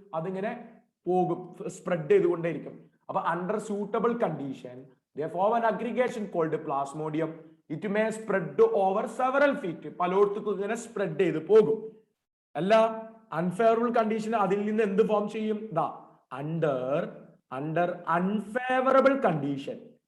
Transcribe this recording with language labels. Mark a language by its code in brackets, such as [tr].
[ml] അതിങ്ങനെ പോകും, സ്പ്രെഡ് ചെയ്തുകൊണ്ടേയിരിക്കും. [en] അപ്പൊ under suitable condition they form an aggregation called plasmodium. It may spread over several feet. [ml] പലയിടത്തേക്കും ഇങ്ങനെ spread ചെയ്ത് പോകും. അല്ല, അൺഫേവറബിൾ കണ്ടീഷൻ അതിൽ നിന്ന് എന്ത് ഫോം ചെയ്യും? [en] Under unfavourable condition.